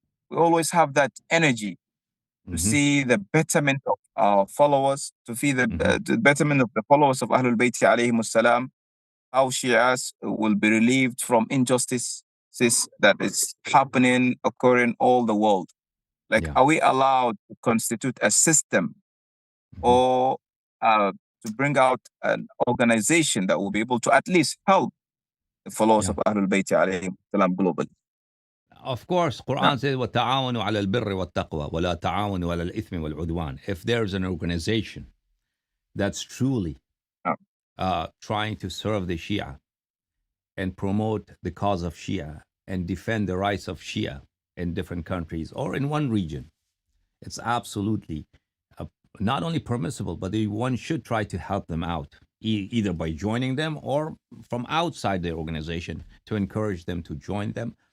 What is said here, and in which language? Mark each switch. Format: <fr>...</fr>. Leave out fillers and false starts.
<en>We always have that energy to see the betterment of our followers, to see the betterment of the followers of Ahlul Bayt alayhimus salam, how Shias will be relieved from injustices that is happening, occurring all the world. Like, are we allowed to constitute a system or to bring out an organization that will be able to at least help the followers of Ahlul Bayt alayhim salam globally? Of course, Quran says,</en> <ar>وَتَعَاوَنُوا عَلَى الْبِرِّ وَالتَّقْوَى وَلَا تَعَاوَنُوا عَلَى الْإِثْمِ وَالْعُدْوَانِ.</ar> <en>If there's an organization that's truly trying to serve the Shia and promote the cause of Shia and defend the rights of Shia in different countries or in one region, it's absolutely not only permissible, but one should try to help them out, either by joining them or from outside their organization to encourage them to join them.</en>